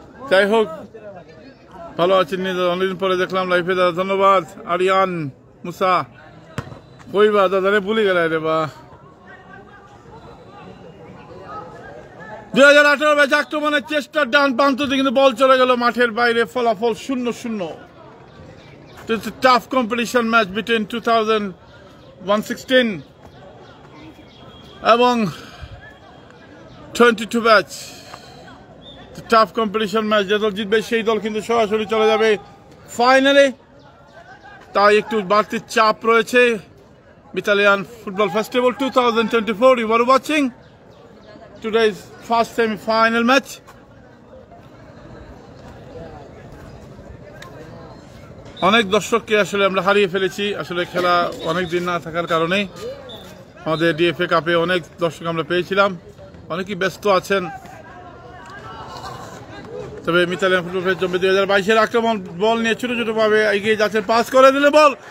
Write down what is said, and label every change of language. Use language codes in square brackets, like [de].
[bn] যাই হোক, ভালো আছেন দাদা? অনেকদিন পরে দেখলাম লাইফে দাদা, ধন্যবাদ। আরিয়ান মুসা, কইবা দাদা রে, ভুলে গেলাই রে বা। 2018 ম্যাচ আক্রমণের চেষ্টা ডান প্রান্ততে কিন্তু বল চলে গেল মাঠের বাইরে, ফলাফল 0-0। [en] It's a tough competition match between 2016 [bn] এবং 22 ম্যাচ। টাফ কম্পিটিশন ম্যাচ, যে দল জিতবে সেই দল কিন্তু সরাসরি চলে যাবে ফাইনালে। তাই একটু বাড়তি চাপ রয়েছে। [en] Italian Football Festival 2024, you were watching today's first semi-final match. [bn] অনেক দর্শককে আসলে আমরা হারিয়ে ফেলেছি, আসলে খেলা অনেক দিন না থাকার কারণে। আমাদের ডিএফএ কাপে অনেক দর্শক আমরা পেয়েছিলাম, অনেকেই ব্যস্ত আছেন। তবে ইতালিয়ান ফুটবল ফেস্টিভ্যাল 2022-এর আক্রমণ, বল নিয়ে ছোট ছোট ভাবে এগিয়ে যাচ্ছেন, পাস করে দিলে বল।